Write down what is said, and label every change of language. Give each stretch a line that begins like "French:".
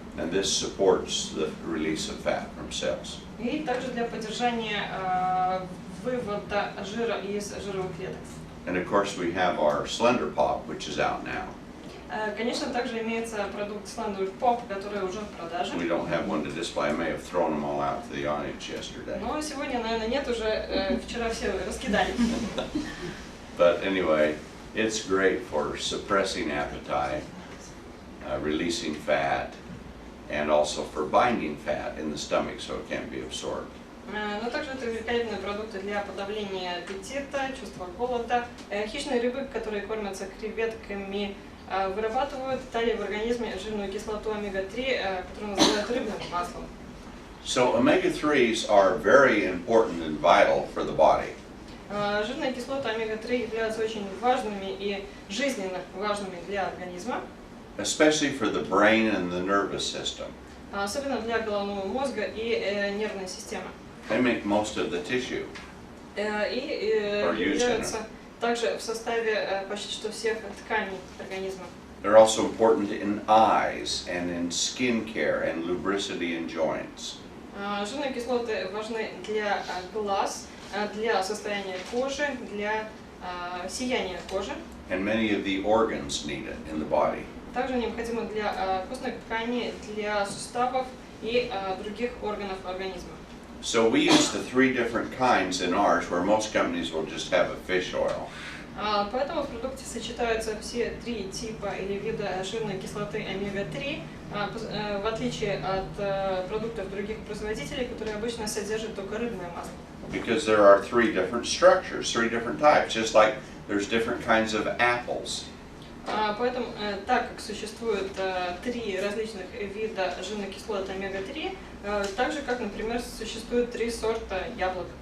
English: And this supports the release of fat from cells.
Russian: И также для поддержания вывода жира из жировых клеток.
English: And of course we have our Slender Pop, which is out now.
Russian: Конечно, также имеется продукт Slender Pop, который уже в продаже.
English: We don't have one to display. I may have thrown them all out to the audience yesterday.
Russian: Но сегодня, наверное, нет уже, вчера все раскидали.
English: But anyway, it's great for suppressing appetite, releasing fat, and also for binding fat in the stomach so it can't be absorbed.
Russian: Но также это великолепные продукты для подавления аппетита, чувства голода. Хищные рыбы, которые кормятся креветками, вырабатывают далее в организме жирную кислоту омега-3, которую называют рыбным маслом.
English: So omega-3s are very important and vital for the body.
Russian: Жирные кислоты омега-3 являются очень важными и жизненно важными для организма.
English: Especially for the brain and the nervous system.
Russian: Особенно для головного мозга и нервной системы.
English: They make most of the tissue.
Russian: И являются также в составе почти что всех тканей организма.
English: They're also important in eyes and in skin care and lubricity in joints.
Russian: Жирные кислоты важны для глаз, для состояния кожи, для сияния кожи.
English: And many of the organs need it in the body.
Russian: Также необходимо для костных тканей, для суставов и других органов организма.
English: So we use the 3 different kinds in ours, where most companies will just have a fish oil.
Russian: Поэтому в продукте сочетаются все 3 типа или вида жирной кислоты омега-3, в отличие от продуктов других производителей, которые обычно содержат только рыбное масло.
English: Because there are 3 different structures, 3 different types, just like there's different kinds of apples.
Russian: Поэтому, так как существует 3 различных вида жирных кислот омега-3, так же, как, например, существует 3 сорта яблок.